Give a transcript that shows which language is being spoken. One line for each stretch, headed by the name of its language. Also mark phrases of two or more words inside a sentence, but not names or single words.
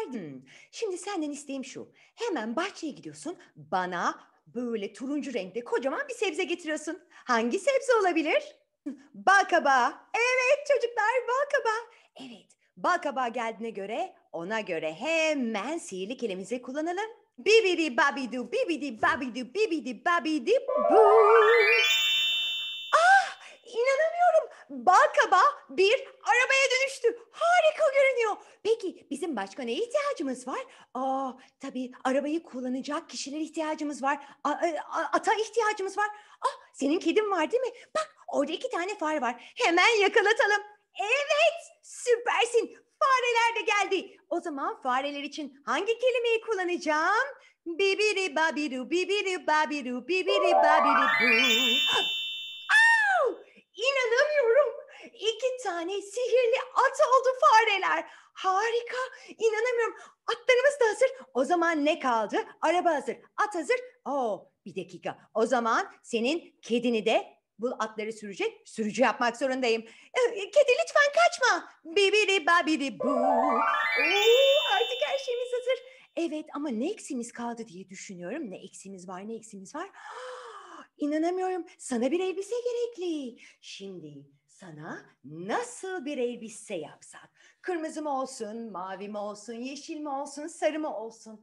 Turkish: Şimdi senden isteğim şu. Hemen bahçeye gidiyorsun. Bana böyle turuncu renkte kocaman bir sebze getiriyorsun. Hangi sebze olabilir? Bal kabağı. Evet çocuklar, bal kabağı. Evet, bal kabağı geldiğine göre ona göre hemen sihirli kelimemizi kullanalım. Bibidi babidu bibidi babidu bibidi babidi bu. İnanamıyorum. Bal kabağı bir arabaya dönüştü. Harika görünüyor. Peki bizim başka neye ihtiyacımız var? Tabii arabayı kullanacak kişilere ihtiyacımız var. Ata ihtiyacımız var. Senin kedin var değil mi? Bak orada 2 tane fare var. Hemen yakalatalım. Evet, süpersin. Fareler de geldi. O zaman fareler için hangi kelimeyi kullanacağım? Bibidi babidu bibidi babidu bibidi babidi bu. İnanamıyorum. 2 tane sihirli at oldu fareler. Harika. İnanamıyorum. Atlarımız da hazır. O zaman ne kaldı? Araba hazır. At hazır. Bir dakika. O zaman senin kedini de bu atları sürecek sürücü yapmak zorundayım. Kedi lütfen kaçma. Bibidi babidi bu. Artık her şeyimiz hazır. Evet ama ne eksiğimiz kaldı diye düşünüyorum. Ne eksiğimiz var, ne eksiğimiz var? İnanamıyorum. Sana bir elbise gerekli. Şimdi sana nasıl bir elbise yapsak? Kırmızı mı olsun, mavi mi olsun, yeşil mi olsun, sarı mı olsun?